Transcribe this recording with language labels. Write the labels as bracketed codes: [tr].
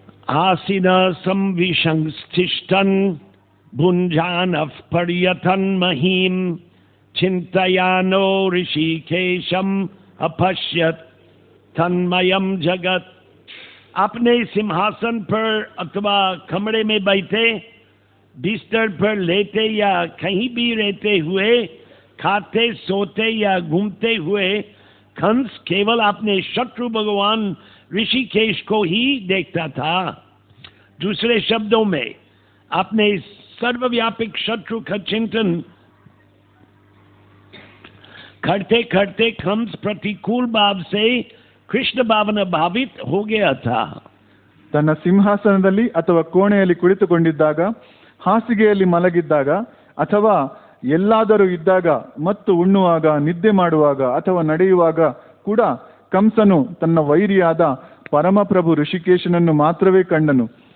[sa] आसीन संविशंस्तिष्ठन् भुञ्जानः पर्यथन् महीम् चिन्तयानो ऋषिकेशम् अपश्यत् तन्मयम् जगत्। [hi] अपने सिंहासन पर अथवा कमरे में बैठे, बिस्तर पर लेटे या कहीं भी रहते हुए, खाते सोते या घूमते हुए कंस केवल अपने शत्रु भगवान ऋषिकेश को ही देखता था। दूसरे शब्दों में, अपने सर्वव्यापी शत्रु का चिंतन करते करते कंस प्रतिकूल भाव से कृष्ण भावना भावित हो गया था। [kn] ತನ್ನ ಸಿಂಹಾಸನದಲ್ಲಿ ಅಥವಾ ಕೋಣೆಯಲ್ಲಿ ಕುಳಿತುಕೊಂಡಿದ್ದಾಗ, ಹಾಸಿಗೆಯಲ್ಲಿ ಮಲಗಿದ್ದಾಗ ಅಥವಾ ಎಲ್ಲಾದರೂ ಇದ್ದಾಗ ಮತ್ತು ಉಣ್ಣುವಾಗ, ನಿದ್ದೆ ಮಾಡುವಾಗ ಅಥವಾ ನಡೆಯುವಾಗ ಕೂಡ ಕಂಸನು ತನ್ನ ವೈರಿಯಾದ ಪರಮಪ್ರಭು ಋಷಿಕೇಶನನ್ನು ಮಾತ್ರವೇ ಕಂಡನು.